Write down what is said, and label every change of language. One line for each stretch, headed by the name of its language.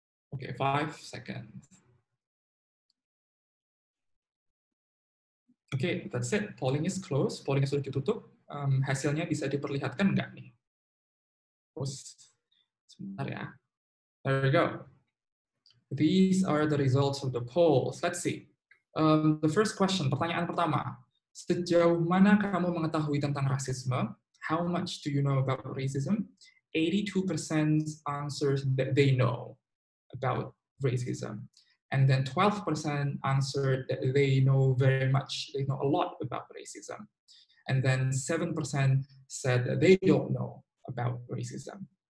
English: Oke, 5 seconds. Oke, that's it. Polling is closed.
Indonesian: Pollingnya sudah ditutup. Hasilnya bisa diperlihatkan nggak nih? Sebentar ya.
English: There we go. These are the results of the polls. Let's see. The first question,
Indonesian: pertanyaan pertama. Sejauh mana kamu mengetahui tentang rasisme?
English: How much do you know about racism? 82% answers that they know about racism. And then 12% answered that they know very much, they know a lot about racism. And then 7% said that they don't know about racism.